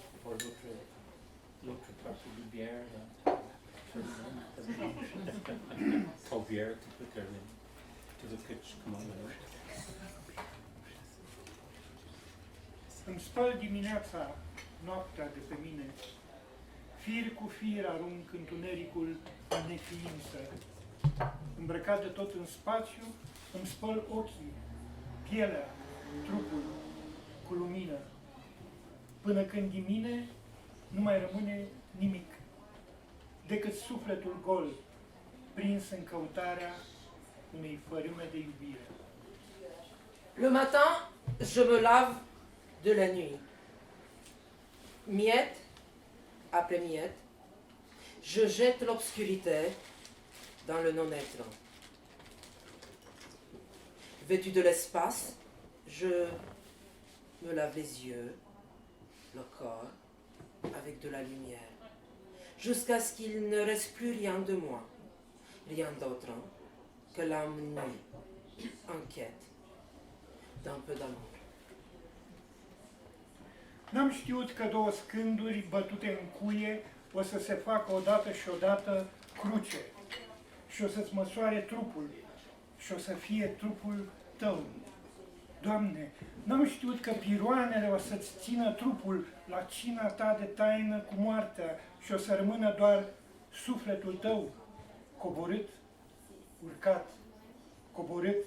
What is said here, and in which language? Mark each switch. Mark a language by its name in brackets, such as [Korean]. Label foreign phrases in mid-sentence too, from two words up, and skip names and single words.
[French] pour l'autre partie de bière. Pas bière, tu peux terminer. Tu veux que je commande un autre? [Romanian] Îmi spăl dimineața noaptea de pe mine, fir cu fir arunc întunericul în neființă. Îmbrăcat de tot în spațiu, îmi spăl ochii, pielea, trupul, cu lumină, până când din mine nu mai rămâne nimic, decât sufletul gol, prins în căutarea unei fărâme de iubire. [French] Le matin, je me lave de la nuit. Miette après miette, je jette l'obscurité dans le non-être. Vêtu de l'espace, je me lave les yeux, le corps, avec de la lumière, jusqu'à ce qu'il ne reste plus rien de moi, rien d'autre que l'âme nue, en quête d'un peu d'amour. [Romanian] N-am știut că două scânduri bătute în cuie o să se facă odată și odată cruce și o să-ți măsoare trupul și o să fie trupul tău. Doamne, n-am știut că piroanele o să-ți țină trupul la cina ta de taină cu moartea și o să rămână doar sufletul tău, coborât, urcat, coborât.